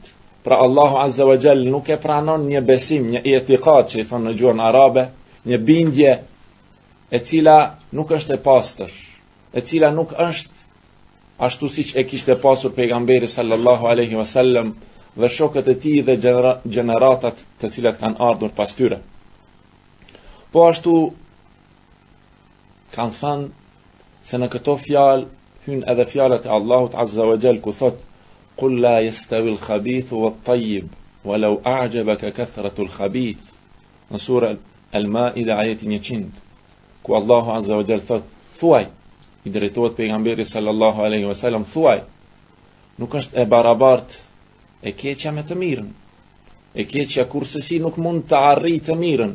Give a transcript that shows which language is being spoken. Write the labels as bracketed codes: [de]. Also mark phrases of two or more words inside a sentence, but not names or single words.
[sq] Pra Allahu [ar] عز وجل [sq] nuk e pranon një besim, një i'tiqad që i thonë në gjuhën arabe, një bindje e cila nuk është e pastër, e cila nuk është ashtu siç e kishte pasur pejgamberi [ar] صلى الله عليه وسلم [sq] dhe shokët e tij dhe gjeneratat të cilat kanë ardhur pas tyre. Po ashtu kanë thënë se në këto fjalë hyn edhe fjalët e Allahut [ar] عز وجل [sq] ku thot: [ar] "قل لا يستوي الخبيث والطيب ولو أعجبك كثرة الخبيث." [sq] Në surën Al-Maida ajeti 100, ku Allahu [ar] عز وجل [sq] thot: "Thuaj", i drejtohet pejgamberit [ar] صلى الله عليه وسلم, [sq] thuaj, nuk është e barabartë e keqja me të mirën. E keqja kurse nuk mund të arrijë të mirën.